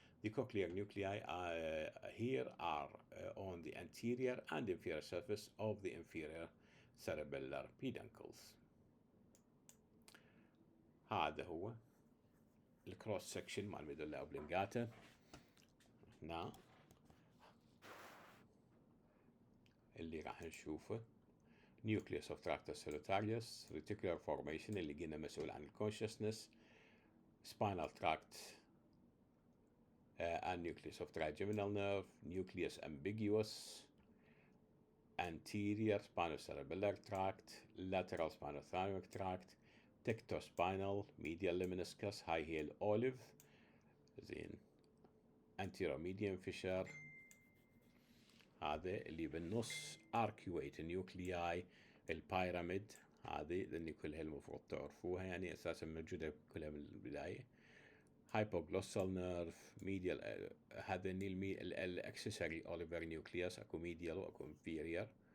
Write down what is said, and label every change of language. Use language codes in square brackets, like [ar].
[en] The cochlear nuclei here are on the anterior and inferior surface of the inferior cerebellar peduncles. [ar] هذا هو الكروس سكشن مال ميدولا اوبلونجاتا. هنا اللي راح نشوفه [en] nucleus of tractus solitarius, reticular formation [ar] اللي قلنا مسؤول عن consciousness, [en] spinal tract and nucleus of trigeminal nerve, nucleus ambiguous, anterior spinocerebellar tract, lateral spinothalamic tract, tectospinal, medial lemniscus, high heel olive, زين anteromedian fissure. [ar] هذا اللي بالنص [en] arcuate nuclei [ar] البيراميد. هذه لأن كلها المفروض تعرفوها يعني أساسا موجودة كلها من البداية. [en] hypoglossal nerve, medial [ar] هذا الاكسسوري اوليفر نيوكليوس اكو medial واكو inferior.